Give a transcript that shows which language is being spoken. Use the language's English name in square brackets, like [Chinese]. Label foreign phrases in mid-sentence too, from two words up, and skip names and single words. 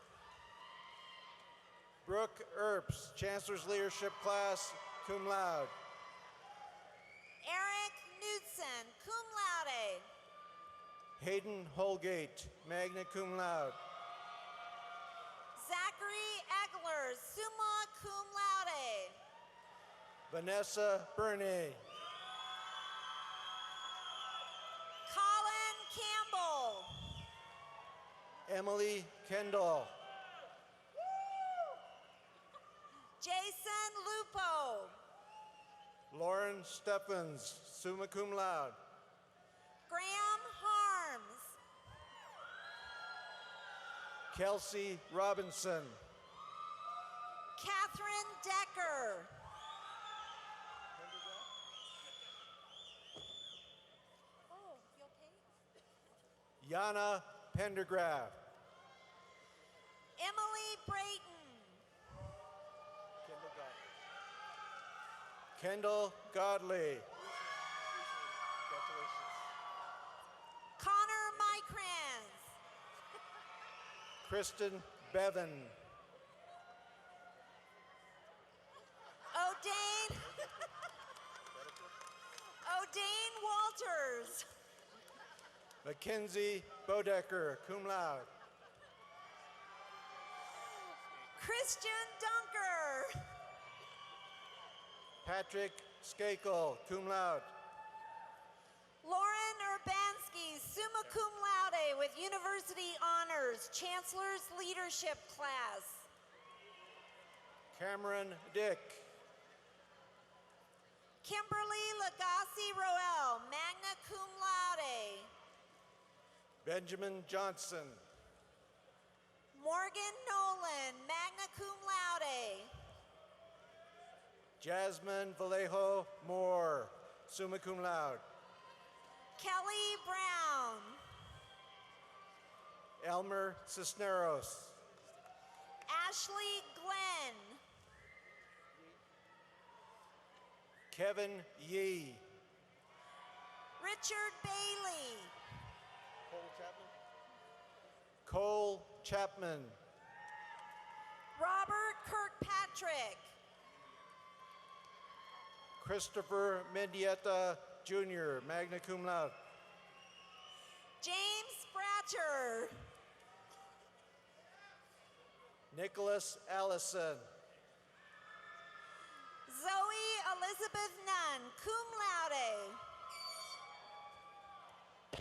[English] Brooke Earps, Chancellor's Leadership Class, [Latin] cum laude. [English] Eric Knudsen, [Latin] cum laude. [English] Hayden Holgate, [Latin] magna cum laude. [English] Zachary Egler, [Latin] summa cum laude. [English] Vanessa Bernay. Colin Campbell. Emily Kendall. Jason Lupo. Lauren Stephens, [Latin] summa cum laude. [English] Graham Harms. Kelsey Robinson. Catherine Decker. Oh, you okay? Yana Pendergraft. Emily Brayton. Kendall Godley. Connor Mykrans. Kristen Bevan. O'Dane Walters. Mackenzie Bodecker, [Latin] cum laude. [English] Christian Dunker. Patrick Skakel, [Latin] cum laude. [English] Lauren Urbanski, [Latin] summa cum laude [English] with university honors, Chancellor's Leadership class. Cameron Dick. Kimberly Lagasse Roel, [Latin] magna cum laude. [English] Benjamin Johnson. Morgan Nolan, [Latin] magna cum laude. [English] Jasmine Vallejo Moore, [Latin] summa cum laude. [English] Kelly Brown. Elmer Cisneros. Ashley Glenn. Kevin Yee. Richard Bailey. Cole Chapman. Robert Kirkpatrick. Christopher Mendieta Jr., [Latin] magna cum laude. [English] James Spratcher. Nicholas Allison. Zoe Elizabeth Nunn, [Latin] cum laude.